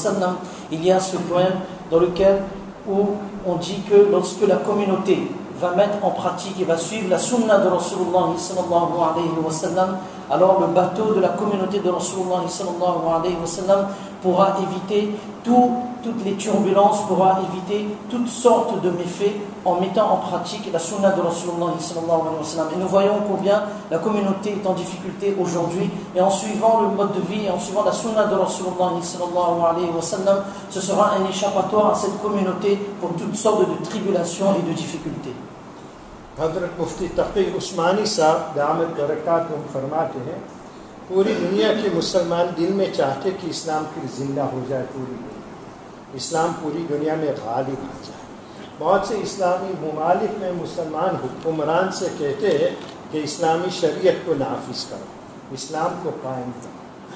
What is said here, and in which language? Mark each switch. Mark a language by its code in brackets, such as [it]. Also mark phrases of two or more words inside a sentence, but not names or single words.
[fr] sallam, il y a ce poème dans lequel où on dit que lorsque la communauté va mettre en pratique et va suivre la sunna de [ar] رسول الله صلى الله عليه وسلم, [fr] alors le bateau de la communauté de [ar] رسول الله صلى الله عليه وسلم [fr] pourra éviter toutes les turbulences, pourra éviter toutes sortes de méfaits en mettant en pratique la sunna de [ar] رسول الله صلى الله عليه وسلم. [fr] Et nous voyons combien la communauté est en difficulté aujourd'hui, et en suivant le mode de vie, et en suivant la sunna de [ar] رسول الله صلى الله عليه وسلم, [fr] ce sera un échappatoire à cette communauté pour toutes sortes de tribulations et de difficultés. [ur] حضرت مفتی تقی عثمانی صاحب دامت برکاتہم فرماتے ہیں، پوری دنیا کے مسلمان دل میں چاہتے کہ اسلام پھر زندہ ہو جائے، پوری دنیا اسلام پوری دنیا میں غالب آ جائے. بہت سے اسلامی ممالک میں مسلمان حکمران سے کہتے ہیں کہ اسلامی شریعت کو نافذ کرو، اسلام کو قائم کرو.